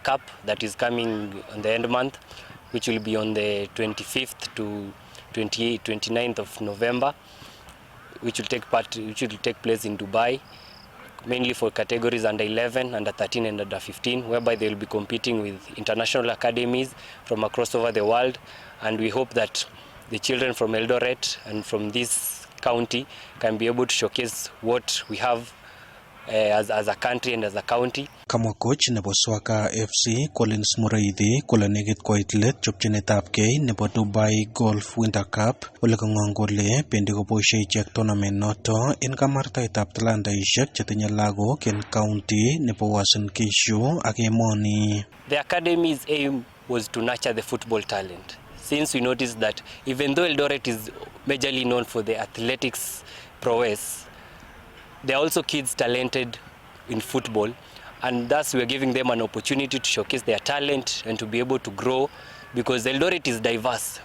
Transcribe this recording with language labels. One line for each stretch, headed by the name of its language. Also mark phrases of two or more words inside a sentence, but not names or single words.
English: Cup that is coming on the end month, which will be on the 25th to 29th of November, which will take place in Dubai, mainly for categories under 11, under 13 and under 15, whereby they will be competing with international academies from across over the world. And we hope that the children from Eldoret and from this county can be able to showcase what we have as a country and as a county.
Kalenjin: Kamwa coach nebo Swaga FC Collins Mureithi kole negit koit let chopchinetabgei nebo Dubai Golf Winter Cup ole kang'ong kole bendi koboisie ichek tournament noto en kamartaetab talantaishek chetinye lagok en county nebo Uasin Gishu ak emoni.
English: The academy's aim was to nurture the football talent. Since we noticed that even though Eldoret is majorly known for the athletics prowess, there are also kids talented in football, and thus we are giving them an opportunity to showcase their talent and to be able to grow, because Eldoret is diverse.